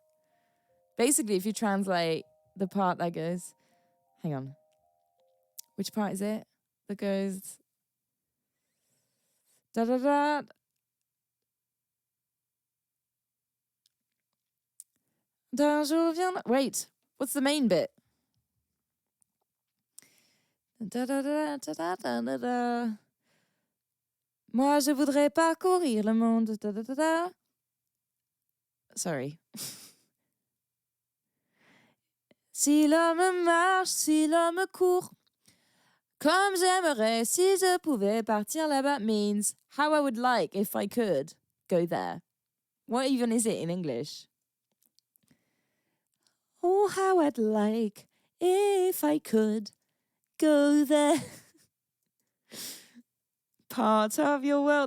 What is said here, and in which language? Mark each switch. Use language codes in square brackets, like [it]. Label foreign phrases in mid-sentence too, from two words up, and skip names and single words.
[en] Basically, if you translate the part that goes, hang on, which part is it? That goes, da da da. Wait, what's the main bit? Da da da da da da da da. [fr] Moi, je voudrais parcourir le monde. Da da da da. Sorry. Si l'homme marche, si l'homme court, comme j'aimerais si je pouvais partir là-bas [en] means how I would like if I could go there. What even is it in English? Oh, how I'd like if I could go there. Part of your world.